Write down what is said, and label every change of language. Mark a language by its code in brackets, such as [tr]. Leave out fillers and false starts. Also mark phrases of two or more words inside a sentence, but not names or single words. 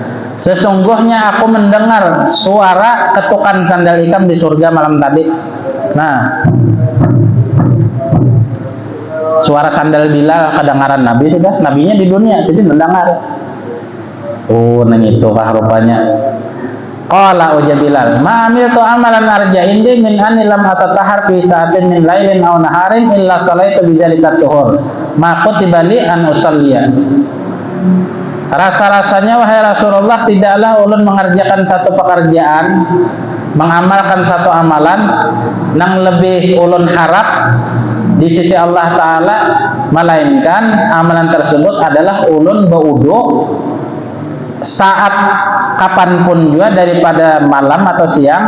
[id] Sesungguhnya aku mendengar suara ketukan sandal ikam di surga malam tadi. [bjn] Nah, suara sandal Bilal kedengaran Nabi sudah. Nabinya di dunia, sini mendengar. Oh, nang itu kah rupanya. [ar] قال يا بلال ما عملت عملا أرجى عندي من أني لم أتطهر في ساعة من ليل أو نهار إلا صليت بذلك الطهور. ما كتب لي أن أصلي. [bjn] Rasa-rasanya wahai Rasulullah, tidaklah ulun mengerjakan satu pekerjaan, mengamalkan satu amalan nang lebih ulun harap di sisi Allah Ta'ala, melainkan amalan tersebut adalah ulun baudu saat kapanpun juga daripada malam atau siang.